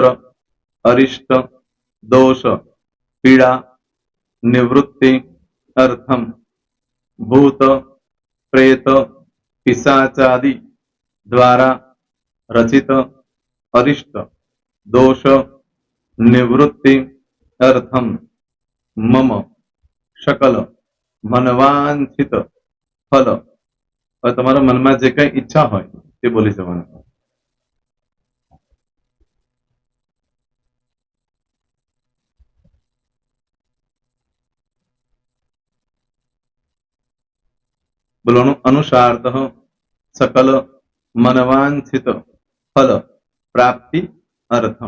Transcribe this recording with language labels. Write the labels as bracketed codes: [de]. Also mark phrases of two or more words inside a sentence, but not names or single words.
[sa] अरिष्ट, दोष, पीड़ा, निवृत्ति, अर्थम, भूत, प्रेत, पिशाचादि द्वारा रचित अरिष्ट, दोष, निवृत्ति, अर्थम, मम, शकल, मनवांछित फल. [gu] હવે તમારા મનમાં જે કઈ ઈચ્છા હોય તે બોલી જવાનું. [sa] બોલવાનું અનુસારતઃ સકલ મનવાંછિત ફલ પ્રાપ્તિ અર્થમ.